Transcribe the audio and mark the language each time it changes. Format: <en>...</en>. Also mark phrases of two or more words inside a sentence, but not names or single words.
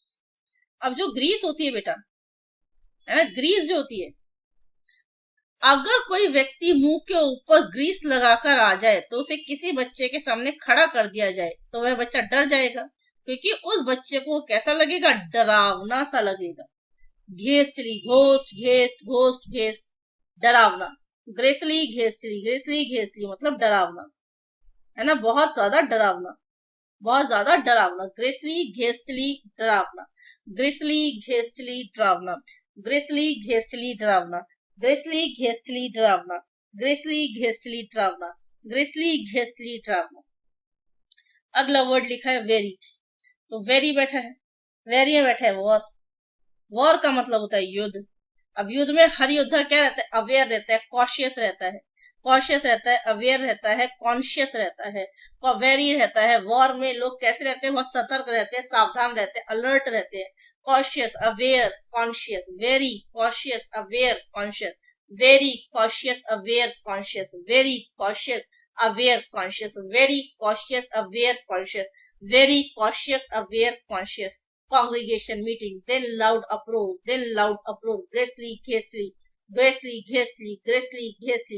<hi>अब जो ग्रीस होती है बेटा, है ना, ग्रीस जो होती है, अगर कोई व्यक्ति मुंह के ऊपर ग्रीस लगाकर आ जाए तो उसे किसी बच्चे के सामने खड़ा कर दिया जाए तो वह बच्चा डर जाएगा, क्योंकि उस बच्चे को कैसा लगेगा? डरावना सा लगेगा।</hi> <en>ghastly, ghost, ghast, ghost, ghast, डरावना। grisly, ghastly, grisly, ghastly</en> <hi>मतलब डरावना, है ना, बहुत ज्यादा डरावना, बहुत ज्यादा डरावना।</hi> <en>grisly, ghastly, डरावना, grisly, ghastly, डरावना, grisly, ghastly, डरावना, grisly, ghastly, डरावना, grisly, ghastly, डरावना, grisly, ghastly,</en> <hi>डरावना। अगला वर्ड लिखा है वेरी, तो वेरी बैठा है, वेरी में बैठा है वॉर, वॉर का मतलब होता है युद्ध। अब युद्ध में हर योद्धा क्या रहता है, अवेयर रहता है, कॉशियस रहता है, कॉशियस रहता है, अवेयर रहता है, कॉन्शियस रहता है, वेरी रहता है। वॉर में लोग कैसे रहते हैं, बहुत सतर्क रहते हैं, सावधान रहते हैं, अलर्ट रहते हैं।</hi> <en>cautious, aware, conscious, wary, cautious, aware, conscious, wary, cautious, aware, conscious, wary, cautious, aware, conscious, wary, cautious, aware, conscious, very cautious, aware, conscious. Congregation meeting, then loud uproar, then loud uproar, gracefully, hastily, gracefully, hastily, gracefully, hastily.</en>